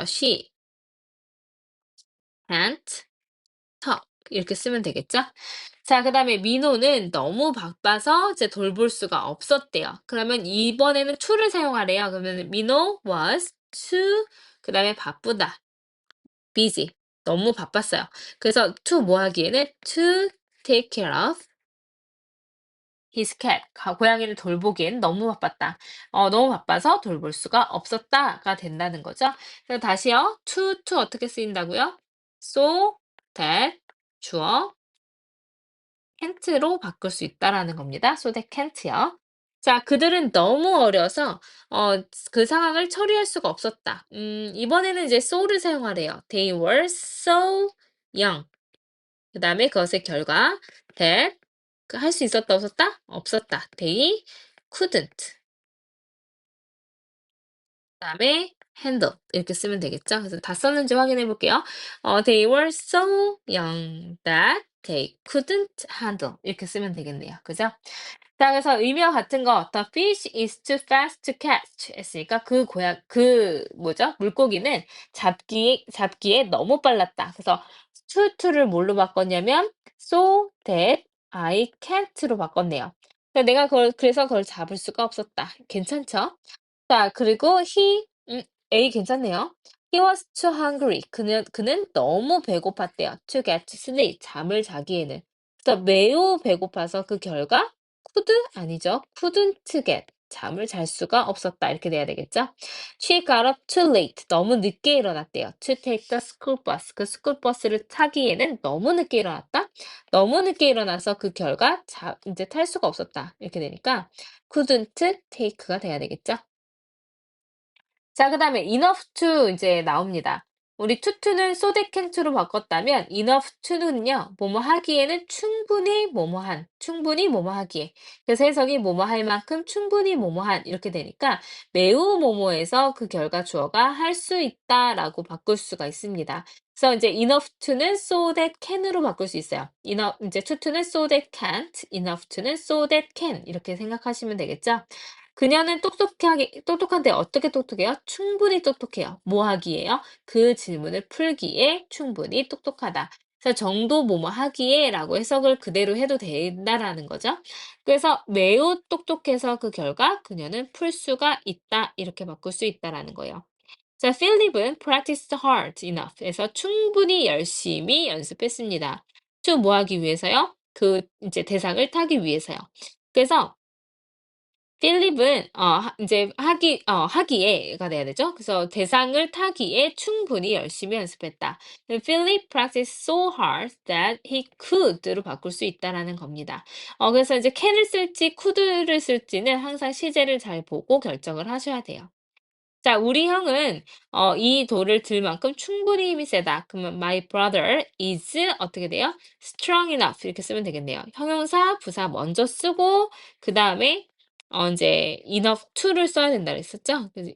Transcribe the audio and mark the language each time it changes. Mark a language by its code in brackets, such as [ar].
[en] she can't talk [ko] 이렇게 쓰면 되겠죠? 자, 그다음에 민호는 너무 바빠서 이제 돌볼 수가 없었대요. 그러면 이번에는 to를 사용하래요. 그러면 민호 was too 그다음에 바쁘다. busy. 너무 바빴어요. 그래서 [en] to [ko] 뭐 하기에는 [en] to take care of his cat. [ko] 고양이를 돌보기엔 너무 바빴다. 너무 바빠서 돌볼 수가 없었다가 된다는 거죠. 그래서 다시요. to 어떻게 쓰인다고요? so that 주어 can't로 바꿀 수 있다라는 겁니다. [en] so that can't요. [ko] 자, 그들은 너무 어려서 그 상황을 처리할 수가 없었다. 이번에는 이제 so를 사용하래요. [en] They were so young. [ko] 그다음에 그것의 결과 that 할 수 있었다 없었다? 없었다. [en] They couldn't. [ko] 그다음에 handle 이렇게 쓰면 되겠죠? 그래서 다 썼는지 확인해 볼게요. [en] They were so young that they couldn't handle [ko] 이렇게 쓰면 되겠네요. 그죠? 자, 그래서 의미와 같은 거 [en] The fish is too fast to catch [ko] 했으니까 그 뭐죠? 물고기는 잡기에 너무 빨랐다. 그래서 to를 뭘로 바꿨냐면 so that I can't로 바꿨네요. 그래서 그걸 잡을 수가 없었다. 괜찮죠? 자, 그리고 A 괜찮네요. [en] He was too hungry. [ko] 그는 너무 배고팠대요. [en] To get to sleep. [ko] 잠을 자기에는. 그래서 매우 배고파서 그 결과 could 아니죠. couldn't get. 잠을 잘 수가 없었다. 이렇게 돼야 되겠죠? [en] She got up too late. [ko] 너무 늦게 일어났대요. [en] To take the school bus. [ko] 그 스쿨 버스를 타기에는 너무 늦게 일어났다. 너무 늦게 일어나서 그 결과 이제 탈 수가 없었다. 이렇게 되니까 couldn't take가 돼야 되겠죠? 자, 그다음에 enough to 이제 나옵니다. 우리 to는 so that can to로 바꿨다면 enough to는요. 뭐뭐 하기에는 충분히 뭐뭐한, 충분히 뭐뭐 하기에. 그래서 해석이 뭐뭐 할 만큼 충분히 뭐뭐한 이렇게 되니까 매우 뭐뭐해서 그 결과 주어가 할 수 있다라고 바꿀 수가 있습니다. 그래서 이제 enough to는 so that can으로 바꿀 수 있어요. enough 이제 to는 so that can't, enough to는 so that can 이렇게 생각하시면 되겠죠? 그녀는 똑똑한데 어떻게 똑똑해요? 충분히 똑똑해요. 뭐 하기에요? 그 질문을 풀기에 충분히 똑똑하다. 그래서 정도 뭐뭐 하기에라고 해석을 그대로 해도 된다라는 거죠. 그래서 매우 똑똑해서 그 결과 그녀는 풀 수가 있다. 이렇게 바꿀 수 있다라는 거예요. 자, 필립은 [en] practiced hard enough [ko] 해서 충분히 열심히 연습했습니다. to 뭐 하기 위해서요? 그 이제 대상을 타기 위해서요. 그래서 필립은 인제 하기에가 돼야 되죠. 그래서 대상을 타기에 충분히 열심히 연습했다. [en] Philip practiced so hard that he could로 [ko] 바꿀 수 있다라는 겁니다. 그래서 이제 can을 쓸지 could를 쓸지는 항상 시제를 잘 보고 결정을 하셔야 돼요. 자, 우리 형은 이 돌을 들 만큼 충분히 힘이 세다. 그러면 [en] my brother is [ko] 어떻게 돼요? [en] strong enough [ko] 이렇게 쓰면 되겠네요. 형용사, 부사 먼저 쓰고 그다음에 이제 enough to를 써야 된다 그랬었죠?